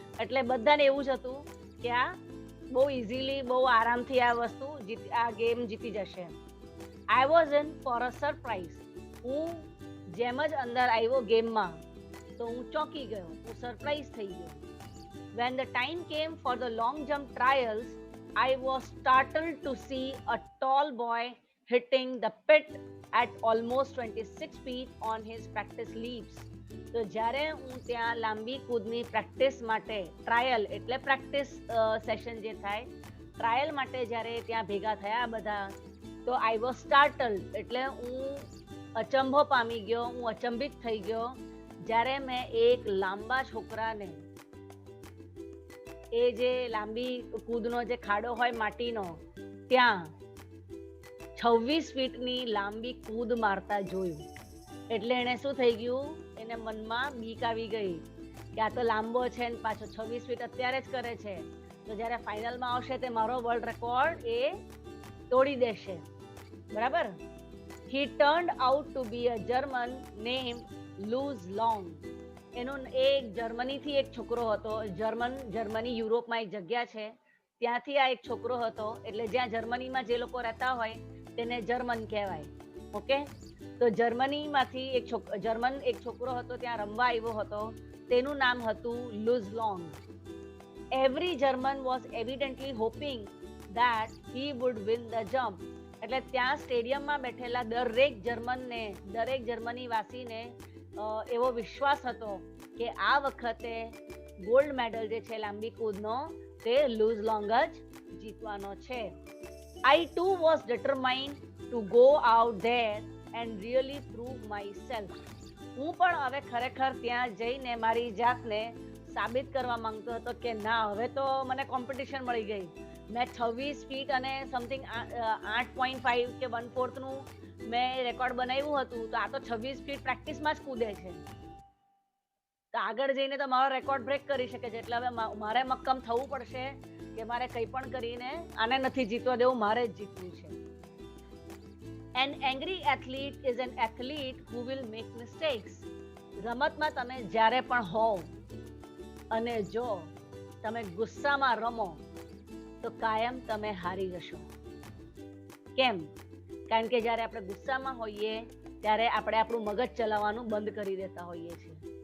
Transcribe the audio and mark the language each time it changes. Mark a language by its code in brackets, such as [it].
[gu] એટલે બધાને એવું જ હતું કે આ બહુ ઇઝીલી, બહુ આરામથી આ વસ્તુ આ ગેમ જીતી જશે. [en] I was in for a surprise. [gu] હું જેમ જ અંદર આવ્યો ગેમમાં તો હું ચોંકી ગયો, હું સરપ્રાઈઝ થઈ ગયો. [en] When the time came for the long jump trials, I was startled to see a tall boy hitting the pit at almost 26 feet on his practice leaps. [gu] તો જ્યારે હું ત્યાં લાંબી કૂદની પ્રેક્ટિસ માટે, ટ્રાયલ એટલે પ્રેક્ટિસ સેશન જે થાય, trial માટે જ્યારે ત્યાં ભેગા થયા બધા, તો [en] I was startled [gu] એટલે હું અચંભો પામી ગયો, હું અચંબિત થઈ ગયો જ્યારે મેં એક લાંબા છોકરાને, એ જે લાંબી કૂદનો જે ખાડો હોય માટીનો, ત્યાં 26 ફીટની લાંબી કૂદ મારતા જોયું. એટલે એને શું થઈ ગયું, એને મનમાં બીક આવી ગઈ કે આ તો લાંબો છે ને પાછો 26 ફીટ અત્યારે જ કરે છે, તો જ્યારે ફાઇનલમાં આવશે તે મારો વર્લ્ડ રેકોર્ડ એ તોડી દેશે. બરાબર? [en] He turned out to be a German named Luz Long. [gu] એનું એક જર્મનીથી એક છોકરો હતો. જર્મની યુરોપમાં એક જગ્યા છે, ત્યાંથી આ એક છોકરો હતો. એટલે જ્યાં જર્મનીમાં જે લોકો રહેતા હોય તેને જર્મન કહેવાય. ઓકે? તો જર્મનીમાંથી એક છોકરો હતો, ત્યાં રમવા આવ્યો હતો, તેનું નામ હતું lose long. [en] Every German was evidently hoping that he would win the jump. [gu] એટલે ત્યાં સ્ટેડિયમમાં બેઠેલા દરેક જર્મની વાસીને એવો વિશ્વાસ હતો કે આ વખતે ગોલ્ડ મેડલ જે છે લાંબી કૂદનો તે લૂઝ લોંગ જ જીતવાનો છે. [en] I too was determined to go out there and really prove myself. [gu] હું પણ હવે ખરેખર ત્યાં જઈને મારી જાતને સાબિત કરવા માંગતો હતો કે ના, હવે તો મને કોમ્પિટિશન મળી ગઈ. મેં 26 ફીટ અને સમથિંગ 8.5 કે 1/4 નું મેં રેકોર્ડ બનાવ્યું હતું, તો આ તો 26 ફીટ પ્રેક્ટિસમાં જ કૂદે છે, તો આગળ જઈને તો મારો રેકોર્ડ બ્રેક કરી શકે છે. એટલે હવે મારે મક્કમ થવું પડશે કે મારે કંઈ પણ કરીને આને નથી જીતવા દેવું, મારે જ જીતવું છે. [en] An angry athlete is an athlete who will make mistakes. [gu] રમતમાં તમે જ્યારે પણ હોવ અને જો તમે ગુસ્સામાં રમો તો કાયમ તમે હારી જશો. કેમ? કારણ કે જ્યારે આપણે ગુસ્સામાં હોઈએ ત્યારે આપણે આપણું મગજ ચલાવવાનું બંધ કરી દેતા હોઈએ છીએ.